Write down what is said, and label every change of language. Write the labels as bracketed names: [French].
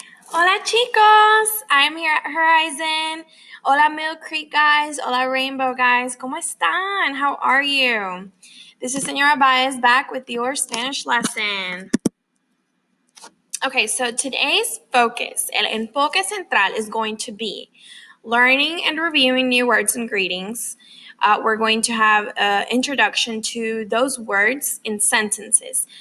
[English] Hola chicos, I'm here at Horizon. [Spanish] Hola Mill Creek guys, hola Rainbow guys, ¿cómo están? [English] How are you? This is Señora Baez back with your Spanish lesson. Okay, so today's focus, el enfoque central is going to be learning and reviewing new words and greetings. We're going to have an introduction to those words in sentences.